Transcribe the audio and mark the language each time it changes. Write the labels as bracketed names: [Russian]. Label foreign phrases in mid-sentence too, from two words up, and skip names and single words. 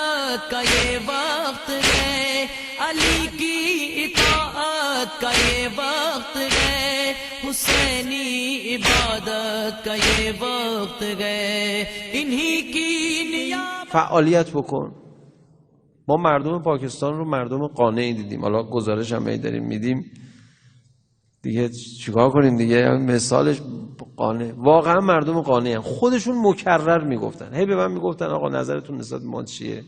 [Hindi] का ये वक्त है, अली की इताअत का ये वक्त है, हुसैनी इबादत का ये वक्त है, इन्हीं की [Persian] فعالیت بکن. ما مردم پاکستان رو مردم قانعی دیدیم. حالا گزارش هم داریم میدیم دیگه، چیکار کنیم دیگه؟ مثالش قانع، واقعا مردم قانعی هم. خودشون مکرر میگفتن، هی به من میگفتن آقا نظرتون نسبت ما چیه؟